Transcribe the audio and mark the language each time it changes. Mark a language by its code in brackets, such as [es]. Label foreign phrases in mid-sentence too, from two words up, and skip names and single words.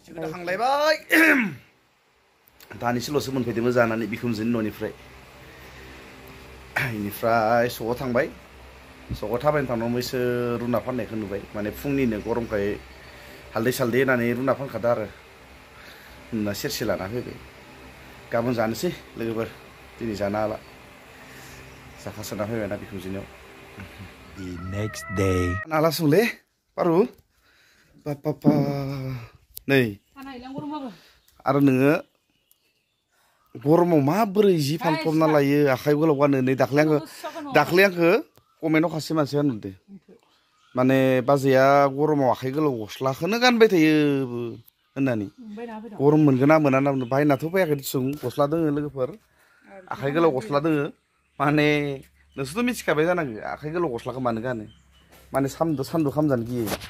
[brx] थांलायबाय दानिसोल'सो मोनफैदोंमोन जानानै बिखुमजोनि न'निफ्राय इनिफ्राय सकआव थांबाय सकआव थाबायनो थांनायाव मैसो रुना फाननायखौ नुबाय माने फुंनिनो गरमखाय हालदै सालदै होनानै रुना फानखादो आरो नुना सेरसे लाना फैबाय गाबोन जानोसै लोगोफोर दिनै जानो हाला जाखासोना फैबायना बिखुनजोनियाव [en] The next day. [brx] नाला सोंलै पारु पापा नै आरो नोङो गरमाव माबोरै जि फानफ्रबना लायो आखाइ गोलाव गानो नै दाख्लै आंखो कमेन्टआव खासे मानसिया नुदो माने बाजैया गरमाव आखाइ गोलाव गस्लाखौनो गानबाय थायो होननानै गरम मोनगोन ना मोना होनना बुंदों बायनाथ' फैयाखै दिसुं गस्ला दोङो लोगोफोर आखाइ गोलाव गस्ला दोङो माने नोंसोरथ' मिथिखाबाय जानांगौ आखाइ गोलाव गस्लाखौ मानो गानो माने सान्दुं खामजानो गियो